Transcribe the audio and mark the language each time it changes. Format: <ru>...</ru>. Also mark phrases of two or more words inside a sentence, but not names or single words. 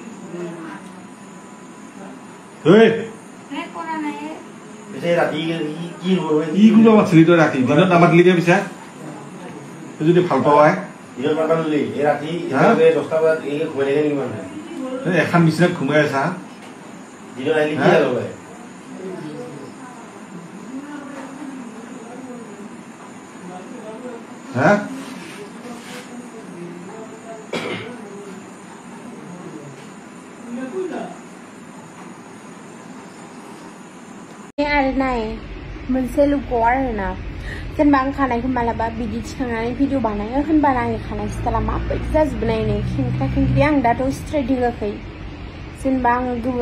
<as>কি কৰিব মাতিলি তই ৰাতি দিনত নামাতিলি যে পিছা যদি ভাল পাৱাই এখন বিচনাত ঘুমাই আছা হা</as> <brx>नाय मोनसे लुगआव आरोना जेनेबा आं खानायखौ मालाबा बिदि थिखांनानै भिडिअ बानायो होनबाना आंनि खानाय स्टाइला माबायदि जाजोबनाय नै खेंख्रा खेंख्रि आं दाथ' स्ट्रेट होआखै जेनेबा आङो गोबाव</brx>